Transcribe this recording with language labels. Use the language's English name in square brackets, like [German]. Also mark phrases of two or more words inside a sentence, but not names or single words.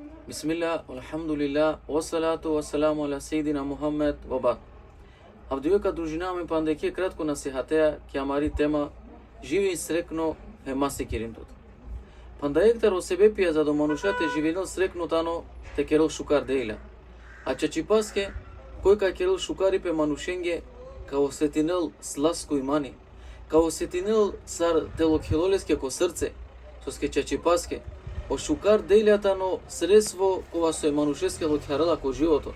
[Arabic] بسم الله، الحمد لله، والصلاة والسلام على سيدنا محمد وبعد. [Romany] Avdiveka družina me pandeke кратко насихатеа ке амари тема живи срекно е маси киринтот. Пандаектар о себе пија за доманушате живинел срекнотано те керел шукар дејля. А чачипаске кој ка керел шукари пе манушенге као сетинел сласко имани, као сетинел сар телокхилолеске ко срце, соске чачипаске о шукар дејлјатано средство кога со манушеске локхарела ко живото.